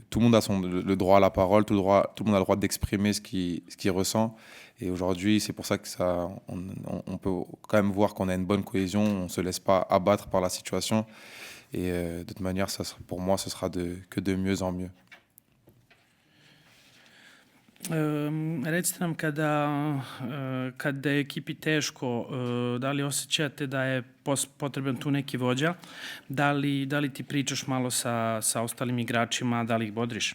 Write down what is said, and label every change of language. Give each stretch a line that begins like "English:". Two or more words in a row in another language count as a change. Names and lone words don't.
French: Tout le monde a le droit à la parole, tout le monde a le droit d'exprimer ce qu'il ressent. Et aujourd'hui, c'est pour ça que on peut quand même voir qu'on a une bonne cohésion, on ne se laisse pas abattre par la situation. Et de toute manière, pour moi, ce sera que de mieux en mieux.
Serbian: Recite nam kada je ekipi teško, da li osjećate da je potreban tu neki vođa, da li ti pričaš malo sa ostalim igračima, da li ih bodriš?